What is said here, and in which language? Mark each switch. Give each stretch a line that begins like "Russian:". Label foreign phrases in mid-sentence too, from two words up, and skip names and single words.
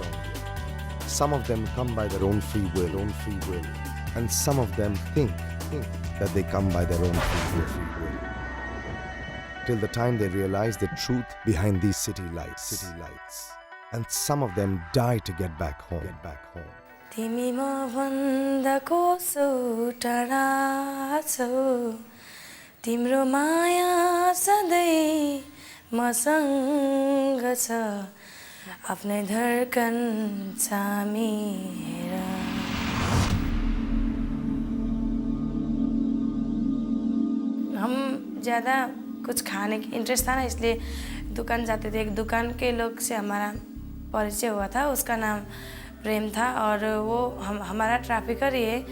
English: Some of them come by their own free will, and some of them think that they come by their own free will. Till the time they realize the truth behind these city lights. And some of them die to get back home.
Nepali: तिमी म भन्दा कोसो टाढा छौ तिम्रो माया सधैँ मसँग छ आफ्नै धड्कन छामेर
Hindi: हम ज़्यादा कुछ खाने की इंटरेस्ट था ना इसलिए दुकान जाते थे। एक दुकान के लोग से हमारा परिचय हुआ था, उसका नाम प्रेम था और वो हमारा ट्रैफिकर ही है।